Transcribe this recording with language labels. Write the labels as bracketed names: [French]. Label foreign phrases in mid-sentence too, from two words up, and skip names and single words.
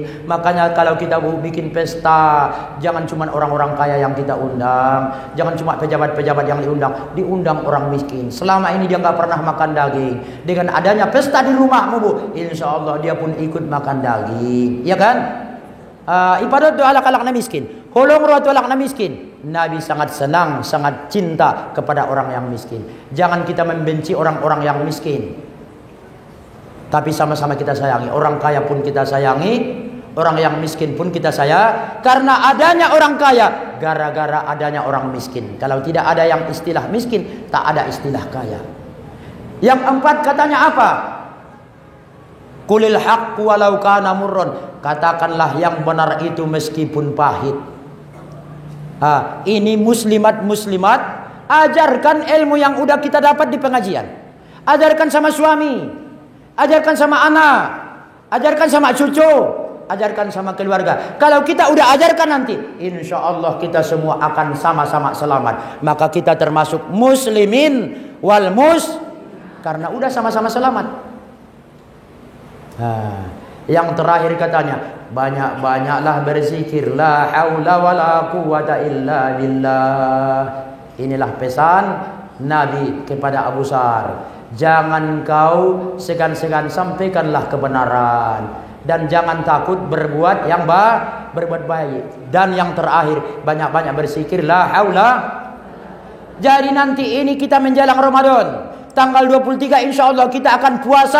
[Indonesian] Makanya kalau kita bikin pesta, jangan cuma orang-orang kaya yang kita undang, jangan cuma pejabat-pejabat yang diundang orang miskin. Selama ini dia nggak pernah makan daging. Dengan adanya pesta di rumahmu, Bu, [Arabic] إن شاء الله [Indonesian] dia pun ikut makan daging, ya kan? [Batak Mandailing] Ibadat doa alak-alakna miskin, holong rotu alakna miskin. [Indonesian] Nabi sangat senang, sangat cinta kepada orang yang miskin. Jangan kita membenci orang-orang yang miskin, tapi sama-sama kita sayangi. Orang kaya pun kita sayangi, orang yang miskin pun kita sayang. Karena adanya orang kaya, gara-gara adanya orang miskin. Kalau tidak ada yang istilah miskin, tak ada istilah kaya. Yang empat katanya apa? [Arabic] قل الحق ولو كان مرا. [Indonesian] Katakanlah yang benar itu meskipun pahit. Ini muslimat, ajarkan ilmu yang udah kita dapat di pengajian. Ajarkan sama suami, ajarkan sama anak, ajarkan sama cucu, ajarkan sama keluarga. Kalau kita udah ajarkan nanti, [Arabic] إن شاء الله [Indonesian] kita semua akan sama-sama selamat. Maka kita termasuk muslimin wal karena udah sama-sama selamat. Yang terakhir katanya, banyak-banyaklah berzikir, [Arabic] لا حول ولا قوة إلا بالله. [Indonesian] Inilah pesan Nabi kepada Abu Sar. Jangan kau segan-segan, sampaikanlah kebenaran dan jangan takut berbuat baik. Dan yang terakhir, banyak-banyak berzikir, [Arabic] لا حول. [Indonesian] Jadi nanti ini kita menjelang Ramadan, tanggal 23 [Arabic] إن شاء الله [Indonesian] kita akan puasa.